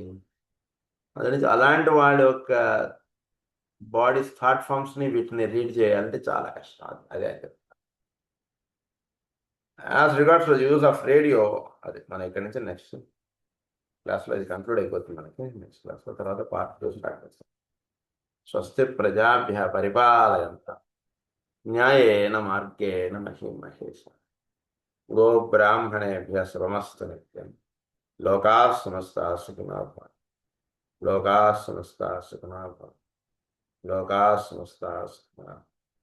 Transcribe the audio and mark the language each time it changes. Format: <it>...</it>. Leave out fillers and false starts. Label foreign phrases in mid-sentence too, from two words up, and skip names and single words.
<te>అదే నుంచి అలాంటి వాళ్ళ యొక్క</te> <en>bodies thought forms</en> <te>వీటిని రీడ్ చేయాలంటే చాలా కష్టం. అదే</te> <en>as regards use of radio,</en> <te>అది మనం ఇక్కడ నుంచి</te> <en>next class</en> <te>ఇది కంక్లూడ్ అయిపోతుంది. మనకి</te> <en>next class</en> <te>తర్వాత పార్ట్ 2 స్టార్ట్ చేస్తాం.</te> <sa>స్వస్తి ప్రజాభ్య పరిపాలయంత న్యాయేన మార్గేణ మహీం మహేష గో బ్రాహ్మణేభ్య శుభమస్తు నిత్యం. లోకాః సమస్తాః సుఖినో భవంతు. లోకాః సమస్తాః సుఖినో భవంతు. లోకాః సమస్తాః సుఖినో భవంతు.</sa>